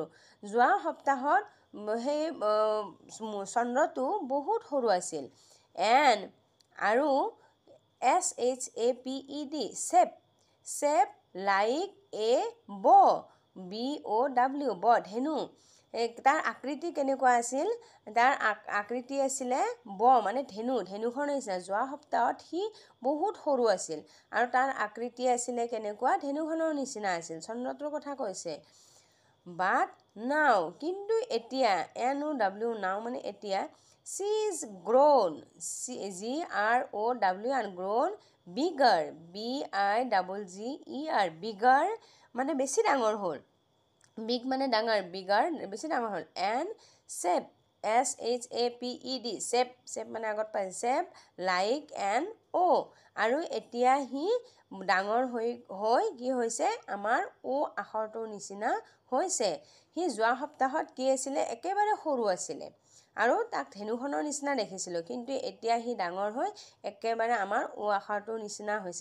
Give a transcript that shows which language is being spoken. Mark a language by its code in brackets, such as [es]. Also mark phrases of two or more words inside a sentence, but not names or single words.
[as] যোৱা সপ্তাহত সেই চন্দ্ৰটো বহুত সৰু আছিল। [en] and আৰু SHAPED, shape like a bow, BOW, [as] ধেনু, তাৰ আকৃতি কেনেকুৱা আছিল, তাৰ আকৃতি আছিলে মানে ধেনুখনৰ নিচিনা। যোৱা সপ্তাহত সি বহুত সৰু আছিল আৰু তাৰ আকৃতি আছিলে কেনেকুৱা, ধেনুখনৰ নিচিনা আছিল, চন্দ্ৰটোৰ কথা কৈছে। [en] But now, [as] কিন্তু এতিয়া, [en] NOW, now [as] মানে এতিয়া, [en] she is grown, GROWN, grown bigger, BIGGER, bigger [as] মানে বেছি ডাঙৰ হ'ল, big মানে ডাঙৰ, bigger বেছি ডাঙৰ হ'ল, [en] and shaped, SHAPED, shape [as] মানে আগত পাইছে, [en] shape like an O, [as] আৰু এতিয়া সি ডাঙৰ হৈ কি হৈছে, আমাৰ O আখৰটোৰ নিচিনা হৈছে। সি যোৱা সপ্তাহত কি আছিলে, একেবাৰে সৰু আছিলে আৰু তাক ধেনুখনৰ নিচিনা দেখিছিলোঁ, কিন্তু এতিয়া সি ডাঙৰ হৈ একেবাৰে আমাৰ O আখৰটোৰ নিচিনা হৈছে।